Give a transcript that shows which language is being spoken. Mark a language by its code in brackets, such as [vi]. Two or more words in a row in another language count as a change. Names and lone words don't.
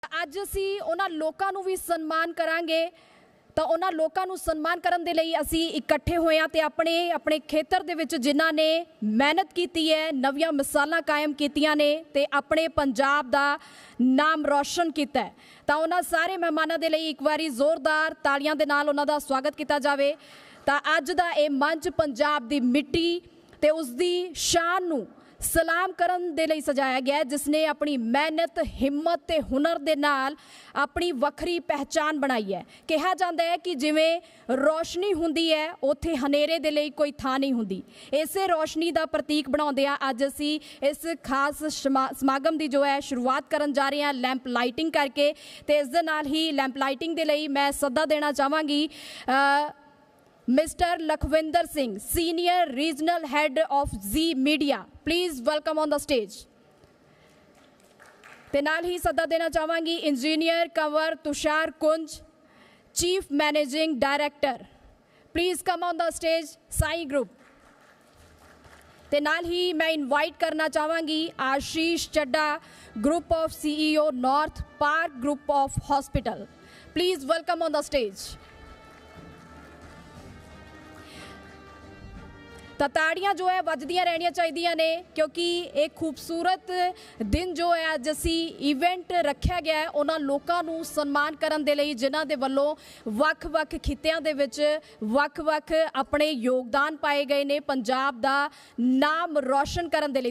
[pa] ਅੱਜ ਅਸੀਂ ਉਹਨਾਂ ਲੋਕਾਂ ਨੂੰ ਵੀ ਸਨਮਾਨ ਕਰਾਂਗੇ ਤਾਂ ਉਹਨਾਂ ਲੋਕਾਂ ਨੂੰ ਸਨਮਾਨ ਕਰਨ ਦੇ ਲਈ ਅਸੀਂ ਇਕੱਠੇ ਹੋਏ ਹਾਂ ਤੇ ਆਪਣੇ ਖੇਤਰ ਦੇ ਵਿੱਚ ਜਿਨ੍ਹਾਂ ਨੇ ਮਿਹਨਤ ਕੀਤੀ ਹੈ, ਨਵੀਆਂ ਮਿਸਾਲਾਂ ਕਾਇਮ ਕੀਤੀਆਂ ਨੇ ਤੇ ਆਪਣੇ ਪੰਜਾਬ ਦਾ ਨਾਮ ਰੌਸ਼ਨ ਕੀਤਾ ਹੈ। ਤਾਂ ਉਹਨਾਂ ਸਾਰੇ ਮਹਿਮਾਨਾਂ ਦੇ ਲਈ ਇੱਕ ਵਾਰੀ ਜ਼ੋਰਦਾਰ ਤਾਲੀਆਂ ਦੇ ਨਾਲ ਉਹਨਾਂ ਦਾ ਸਵਾਗਤ ਕੀਤਾ ਜਾਵੇ। ਤਾਂ ਅੱਜ ਦਾ ਇਹ ਮੰਚ ਪੰਜਾਬ ਦੀ ਮਿੱਟੀ ਤੇ ਉਸ ਦੀ ਸ਼ਾਨ ਨੂੰ ਸਲਾਮ ਕਰਨ ਦੇ ਲਈ ਸਜਾਇਆ ਗਿਆ ਹੈ, ਜਿਸਨੇ ਆਪਣੀ ਮਿਹਨਤ ਹਿੰਮਤ ਤੇ ਹੁਨਰ ਦੇ ਨਾਲ ਆਪਣੀ ਵੱਖਰੀ ਪਹਿਚਾਣ ਬਣਾਈ ਹੈ। [hi] कहा जाता है कि [pa] ਜਿਵੇਂ ਰੌਸ਼ਨੀ ਹੁੰਦੀ ਹੈ ਉੱਥੇ ਹਨੇਰੇ ਦੇ ਲਈ ਕੋਈ ਥਾਂ ਨਹੀਂ ਹੁੰਦੀ। ਇਸੇ ਰੌਸ਼ਨੀ ਦਾ ਪ੍ਰਤੀਕ ਬਣਾਉਂਦੇ ਆ ਅੱਜ ਅਸੀਂ ਇਸ ਖ਼ਾਸ ਸਮਾਗਮ ਦੀ ਜੋ ਹੈ ਸ਼ੁਰੂਆਤ ਕਰਨ ਜਾ ਰਹੇ ਹੈਂ [en] lamp lighting [pa] ਕਰਕੇ। ਤੇ ਇਸ ਦੇ ਨਾਲ ਹੀ [en] lamp lighting [pa] ਦੇ ਲਈ ਮੈਂ ਸੱਦਾ ਦੇਣਾ ਚਾਹਾਂਗੀ ਮਿਸਟਰ ਲਖਵਿੰਦਰ ਸਿੰਘ, [en] Senior Regional Head of Zee Media, please welcome on the stage. [pa] ਤੇ ਨਾਲ ਹੀ ਸੱਦਾ ਦੇਣਾ ਚਾਹਾਂਗੀ ਇੰਜੀਨੀਅਰ ਕੰਵਰ ਤੁਸ਼ਾਰ ਕੁੰਜ, [en] Chief Managing Director, please come on the stage [pa] साई ग्रुप। ਤੇ ਨਾਲ ਹੀ ਮੈਂ ਇਨਵਾਈਟ ਕਰਨਾ ਚਾਹਾਂਗੀ ਆਸ਼ੀਸ਼ ਚੱਢਾ, [en] Group of CEO North Park Group of Hospital, please welcome on the stage. [pa] ਤਾਂ ਤਾੜੀਆਂ ਜੋ ਹੈ ਵੱਜਦੀਆਂ ਰਹਿਣੀਆਂ ਚਾਹੀਦੀਆਂ ਨੇ ਕਿਉਂਕਿ ਇਹ ਖੂਬਸੂਰਤ ਦਿਨ ਜੋ ਹੈ ਅੱਜ ਅਸੀਂ ਇਵੈਂਟ ਰੱਖਿਆ ਗਿਆ ਹੈ ਉਹਨਾਂ ਲੋਕਾਂ ਨੂੰ ਸਨਮਾਨ ਕਰਨ ਦੇ ਲਈ ਜਿਨ੍ਹਾਂ ਦੇ ਵੱਲੋਂ ਵੱਖ-ਵੱਖ ਖਿੱਤਿਆਂ ਦੇ ਵਿੱਚ ਵੱਖ-ਵੱਖ ਆਪਣੇ ਯੋਗਦਾਨ ਪਾਏ ਗਏ ਨੇ ਪੰਜਾਬ ਦਾ ਨਾਮ ਰੌਸ਼ਨ ਕਰਨ ਦੇ ਲਈ।